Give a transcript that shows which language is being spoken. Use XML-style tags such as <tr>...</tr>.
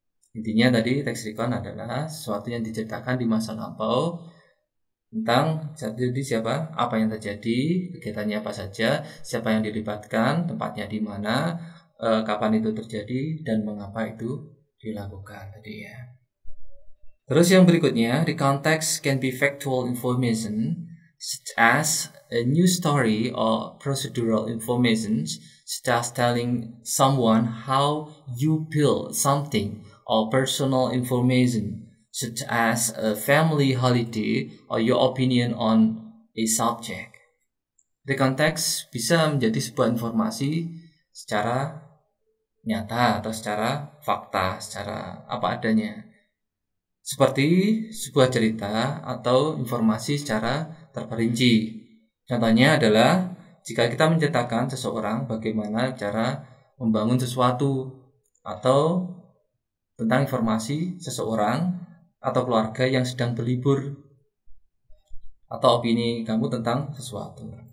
<id>Intinya tadi text recon adalah sesuatu yang diceritakan di masa lampau tentang jadi siapa, apa yang terjadi, kegiatannya apa saja, siapa yang dilibatkan, tempatnya di mana, kapan itu terjadi, dan mengapa itu dilakukan tadi ya. Terus yang berikutnya,</id> <en>the context can be factual information such as a news story or procedural information such as telling someone how you feel something, or personal information such as a family holiday or your opinion on a subject.</en> <id>The context bisa menjadi sebuah informasi secara nyata atau secara fakta, secara apa adanya. Seperti sebuah cerita atau informasi secara terperinci. Contohnya adalah jika kita menceritakan seseorang bagaimana cara membangun sesuatu, atau tentang informasi seseorang atau keluarga yang sedang berlibur, atau opini kamu tentang sesuatu.</id>